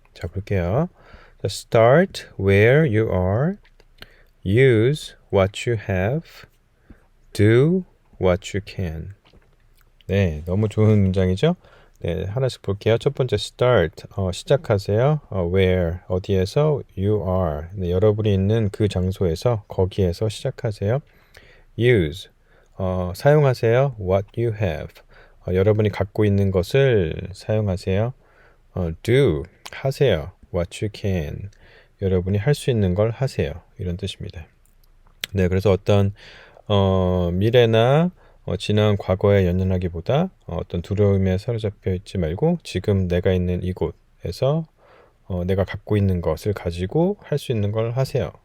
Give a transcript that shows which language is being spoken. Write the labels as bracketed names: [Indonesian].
[Korean] 자, 볼게요. [English] Start where you are. Use what you have. Do what you can. [Korean] 네, 너무 좋은 문장이죠? 네, 하나씩 볼게요. 첫 번째 start, 시작하세요. [English] where, [Korean] 어디에서 [English] you are. [Korean] 네, 여러분이 있는 그 장소에서, 거기에서 시작하세요. [English] use, [Korean] 사용하세요. [English] what you have. [Korean] 여러분이 갖고 있는 것을 사용하세요. [English] do, [Korean] 하세요. [English] what you can. [Korean] 여러분이 할 수 있는 걸 하세요. 이런 뜻입니다. 네, 그래서 어떤 미래나 지난 과거에 연연하기보다 어떤 두려움에 사로잡혀 있지 말고 지금 내가 있는 이곳에서 내가 갖고 있는 것을 가지고 할 수 있는 걸 하세요.